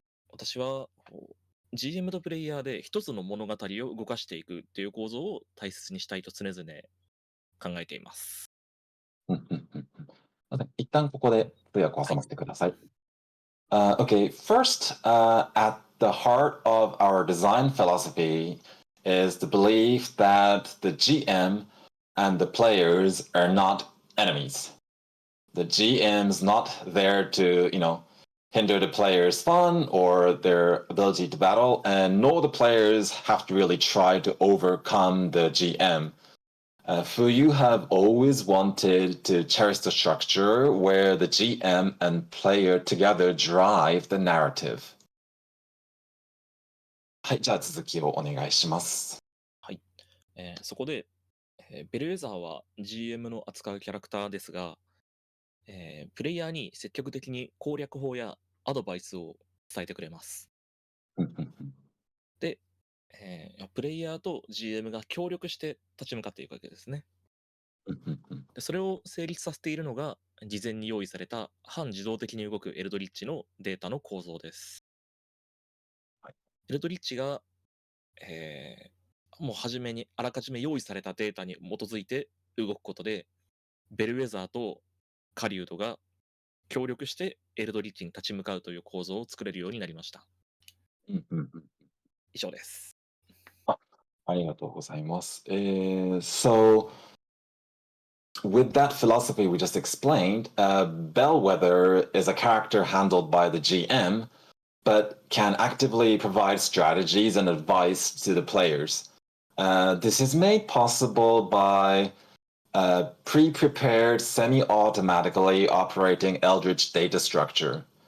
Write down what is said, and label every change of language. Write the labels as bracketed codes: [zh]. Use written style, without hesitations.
[ja] 私はGM とプレイヤーで一つの物語を動かしていくっていう構造を大切にしたいと常々考えています。一旦ここで通訳を挟ませてください。 [en] Okay, first, at the heart of our design philosophy is the belief that the GM and the players are not enemies. The GM's not there to, hinder the players' fun or their ability to battle, and nor the players have to really try to overcome the GM. Fuyu have always wanted to cherish the structure where the GM and player together drive the narrative. [ja] はい、じゃあ続きをお願いします。はい。そこで、ベルウェザーは GM の扱うキャラクターですが、プレイヤーに積極的に攻略法やアドバイスを伝えてくれます。で、プレイヤーと GM が協力して立ち向かっていくわけですね。でそれを成立させているのが、事前に用意された半自動的に動くエルドリッチのデータの構造です。エルドリッチが、もう初めにあらかじめ用意されたデータに基づいて動くことで、ベルウェザーとカリュードが協力してエルドリッチに立ち向かうという構造を作れるようになりました。以上です。ありがとうございます。 [en] So, with that philosophy we just explained, Bellwether is a character handled by the GM, but can actively provide strategies and advice to the players. This is made possible by pre-prepared, semi-automatically operating Eldritch data structure.